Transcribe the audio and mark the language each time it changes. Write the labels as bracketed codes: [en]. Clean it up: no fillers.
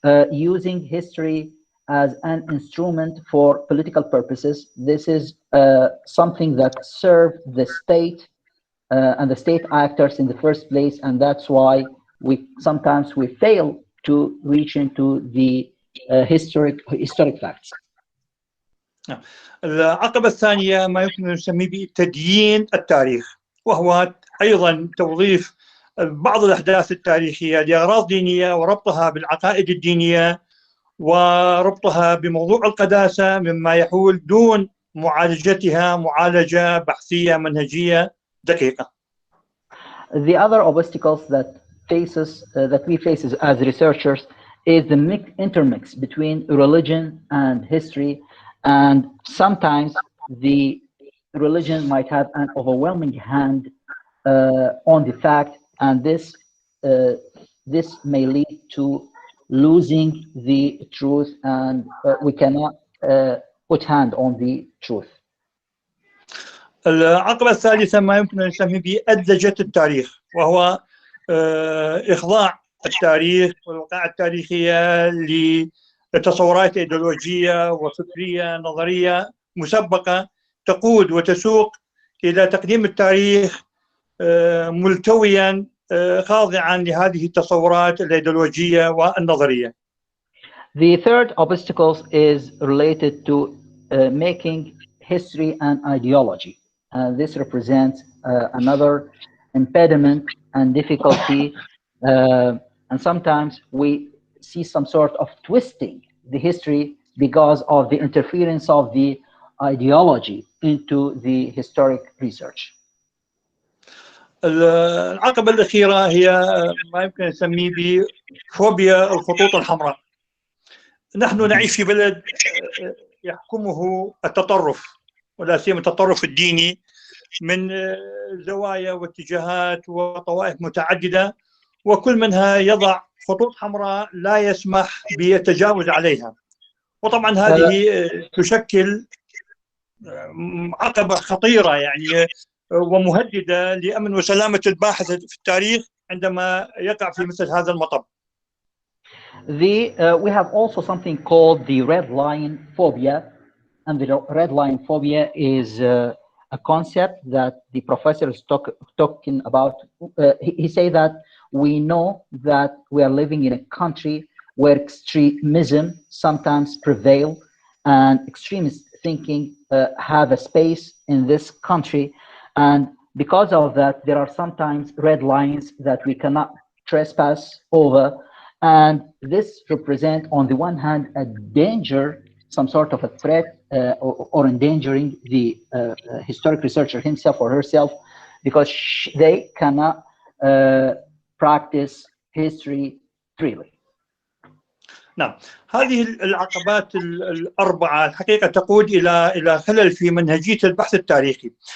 [en] Using history as an instrument for political purposes. This is something that served the state and the state actors in the first place, and that's why sometimes we fail to reach into the historic facts. [ar] العقبة الثانية ما يمكن أن نسميه بتديين التاريخ، وهو أيضا توظيف بعض الأحداث التاريخية لأغراض دينية وربطها بالعقائد الدينية وربطها بموضوع القداسة، مما يحول دون معالجتها معالجة بحثية منهجية دقيقة. [en] The other obstacles that we face as researchers is the intermix between religion and history, and sometimes the religion might have an overwhelming hand on the fact, and this this may lead to losing the truth, and we cannot put hand on the truth. [ar] العقبة الثالثة ما يمكن أن نسميه بأدلجة التاريخ، وهو إخضاع التاريخ والوقائع التاريخية لتصورات إيديولوجية وفكرية نظرية مسبقة تقود وتسوق إلى تقديم التاريخ ملتويا خاضعا لهذه التصورات الإيديولوجية والنظرية. [en] The third obstacle is related to making history an ideology. This represents another impediment and difficulty, and sometimes we see some sort of twisting the history because of the interference of the ideology into the historic research. [ar] العقبة الأخيرة هي ما يمكن نسميه بفوبيا الخطوط الحمراء. نحن نعيش في بلد يحكمه التطرف، ولا سيما التطرف الديني، من زوايا واتجاهات وطوائف متعددة، وكل منها يضع خطوط حمراء لا يسمح بالتجاوز عليها. وطبعا هذه تشكل عقبة خطيرة يعني ومهددة لأمن وسلامة الباحث في التاريخ عندما يقع في مثل هذا المطب. [en] We have also something called the red line phobia, and the red line phobia is a concept that the professor is talking about. He say that we know that we are living in a country where extremism sometimes prevail, and extremist thinking have a space in this country, and because of that there are sometimes red lines that we cannot trespass over, and this represent on the one hand a danger, some sort of a threat or endangering the historic researcher himself or herself, because they cannot practice history freely. [ar] نعم، هذه العقبات الأربعة الحقيقة تقود إلى خلل في منهجية البحث التاريخي.